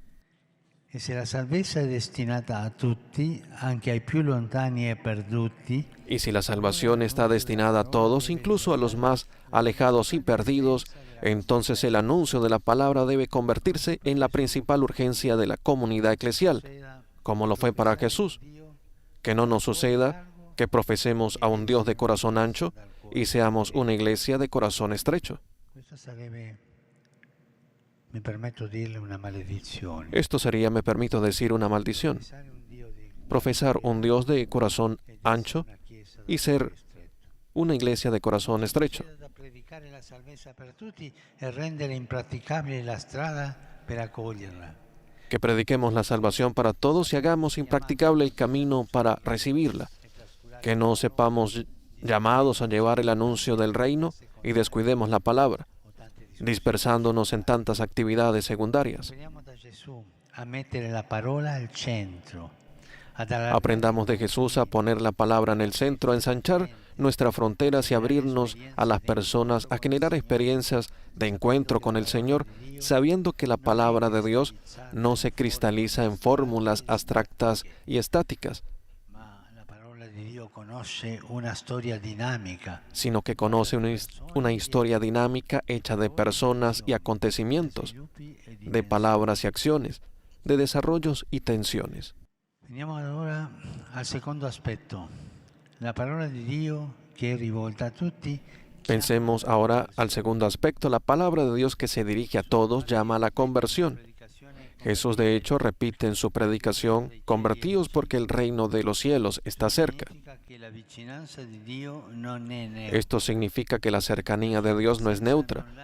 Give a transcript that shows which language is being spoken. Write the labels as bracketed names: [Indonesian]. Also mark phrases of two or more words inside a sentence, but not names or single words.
[Italian] E se la salvezza è destinata a tutti, anche ai più lontani e perduti, [Spanish] Y si la salvación está destinada a todos, incluso a los más alejados y perdidos, entonces el anuncio de la palabra debe convertirse en la principal urgencia de la comunidad eclesial, como lo fue para Jesús. Que no nos suceda que profesemos a un Dios de corazón ancho y seamos una iglesia de corazón estrecho. [Italian] questa sarebbe, mi permetto dirle, una maledizione. [Spanish] Esto sería, me permito decir, una maldición. [Italian] Pensare un Dio di [Spanish] profesar un Dios de corazón ancho y ser una iglesia de corazón estrecho. [Italian] Da predicare la salvezza per tutti e rendere impraticabile la strada per accoglierla. [Spanish] Que prediquemos la salvación para todos y hagamos impracticable el camino para recibirla. Que no sepamos llamados a llevar el anuncio del reino y descuidemos la palabra, dispersándonos en tantas actividades secundarias. [Italian] Veniamo da Gesù a mettere la parola al centro. [Spanish] A dar Aprendamos de Jesús a poner la palabra en el centro, a ensanchar nuestras fronteras y abrirnos a las personas, a generar experiencias de encuentro con el Señor, sabiendo que la palabra de Dios no se cristaliza en fórmulas abstractas y estáticas, [Italian] Ma la parola di Dio conosce una storia dinamica. [Spanish] sino que conoce una historia dinámica hecha de personas y acontecimientos, de palabras y acciones, de desarrollos y tensiones. [Italian] Veniamo allora al secondo aspetto. La parola di Dio che è rivolta a tutti. [Spanish] Pensemos ahora al segundo aspecto. La palabra de Dios que se dirige a todos llama a la conversión. Jesús, de hecho, repite en su predicación: convertíos porque el reino de los cielos está cerca. Esto significa que la cercanía de Dios no es neutra.